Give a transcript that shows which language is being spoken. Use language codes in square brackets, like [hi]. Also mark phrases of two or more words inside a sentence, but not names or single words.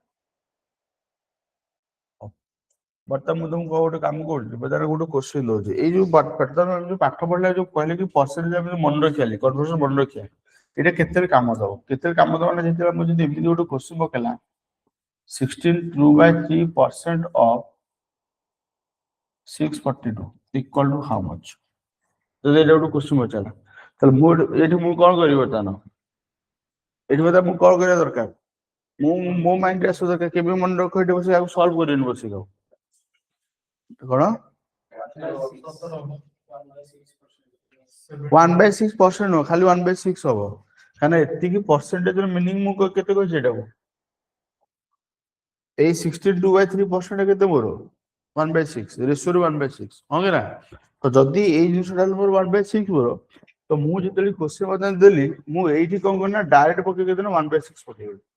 [or] ବର୍ତ୍ତମାନ ମୁଁ ତମକୁ ଗୋଟେ କାମ କରୁଛି ବଜାର ଗୋଟେ କ୍ୱେଶ୍ଚିନ୍ ଦଉଛି ଏଇ ଯୋଉ ପାଠ ପଢିଲା ଯୋଉ କହିଲେ କି ପରସେଣ୍ଟେଜ ଆମେ ମନେ ରଖିବା କନଭର୍ସନ ମନେ ରଖିବା ଏଇଟା କେତେରେ କାମ ଦବ କେତେରେ କାମ ଦବ ନା ଯେତେବେଳେ ମୁଁ ଯଦି ଏମିତି ଗୋଟେ କ୍ୱେଶ୍ଚିନ୍ ପକେଇଲା 16/3% of 642 [en] equal to how much [or] ଯଦି ଏଇଟା ଗୋଟେ କ୍ୱେଶ୍ଚିନ୍ ପଚାରିଲା ତାହେଲେ ମୁଁ ଏଠି ମୁଁ କଣ କରିବି ବର୍ତ୍ତମାନ ଏଠି ବର୍ତ୍ତମାନ ମୁଁ କଣ କରିବା ଦରକାର ମୁଁ ମୋ ମାଇଣ୍ଡରେ ଆସିବା ଦରକାର କେବେ ମନେ ରଖ ଏଠି ବସି ଆଉ ସଲ୍ଭ କରିନି ବସିକି ଆଉ କଣ 1/6% ନୁହଁ ଖାଲି 1/6 ହବ କାରଣ ଏତିକି ପରସେଣ୍ଟେଜର ମିନିଂ ମୁଁ କେତେ କହିଛି ଏଟାକୁ ଏଇ 62/3% କେତେ ମୋର 1/6 ରେସିଓ 1/6 ହଁ କି ନା ତ ଯଦି ଏଇ ଜିନିଷଟା ମୋର 1/6 ମୋର ତ ମୁଁ ଯେତେବେଳେ କ୍ୱେଶ୍ଚିନ୍ ବର୍ତ୍ତମାନ ଦେଲି ମୁଁ ଏଇଠି କଣ କଲି ନା ଡାଇରେକ୍ଟ ପକେଇ ଦେଲି 1/6 ପକେଇବି